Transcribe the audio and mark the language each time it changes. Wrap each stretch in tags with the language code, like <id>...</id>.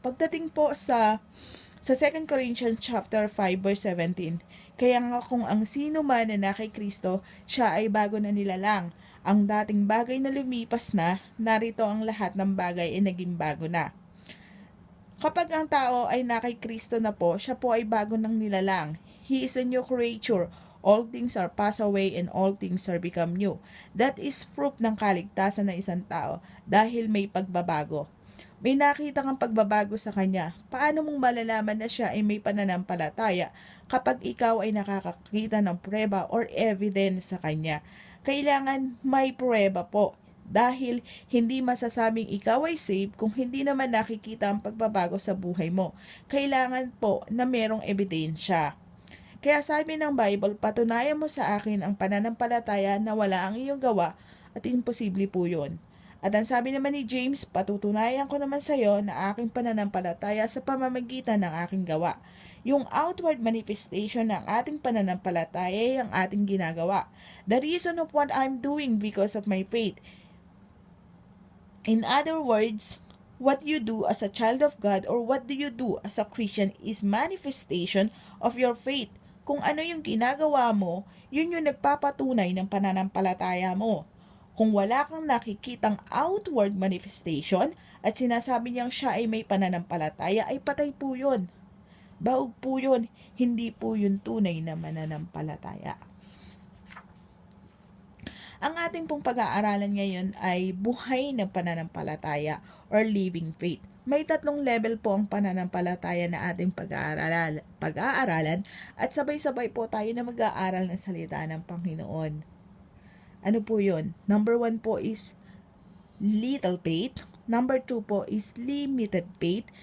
<tl>Pagdating po sa 2 Corinthians chapter 5 verse 17, kaya nga kung ang sino man na nakay Kristo, siya ay bago na nilalang. Ang dating bagay na lumipas na, narito ang lahat ng bagay ay naging bago na. Kapag ang tao ay nakay Kristo na po, siya po ay bago ng nilalang.</tl> <en>He is a new creature. All things are passed away and all things are become new. That is proof</en> <tl>ng kaligtasan ng isang tao dahil may pagbabago. May nakita kang pagbabago sa kanya. Paano mong malalaman na siya ay may pananampalataya kapag ikaw ay nakakakita ng prueba or evidence sa kanya? Kailangan may prueba po. Dahil hindi masasabing ikaw ay saved kung hindi naman nakikita ang pagbabago sa buhay mo. Kailangan po na merong ebidensya. Kaya sabi ng Bible, patunayan mo sa akin ang pananampalataya na wala ang iyong gawa at imposible po yun. At ang sabi naman ni James, patutunayan ko naman sa iyo na aking pananampalataya sa pamamagitan ng aking gawa. Yung</tl> <en>outward manifestation</en> <tl>ng ating pananampalataya ay ang ating ginagawa.</tl> <en>The reason of what I'm doing because of my faith. In other words, what you do as a child of God or what do you do as a Christian is manifestation of your faith.</en> <tl>Kung ano yung ginagawa mo, yun yung nagpapatunay ng pananampalataya mo. Kung wala kang nakikitang</tl> <en>outward manifestation</en> <tl>at sinasabi niyang siya ay may pananampalataya, ay patay po yun. Baog po yun, hindi po yun tunay na mananampalataya. Ang ating pong pag-aaralan ngayon ay buhay ng pananampalataya</tl> <en>or living faith.</en> <tl>May 3 level po ang pananampalataya na ating pag-aaralan at sabay-sabay po tayo na mag-aaral ng salita ng Panginoon. Ano po yun?</tl> <en>Number 1 po is little faith. Number 2 po is limited faith.</en>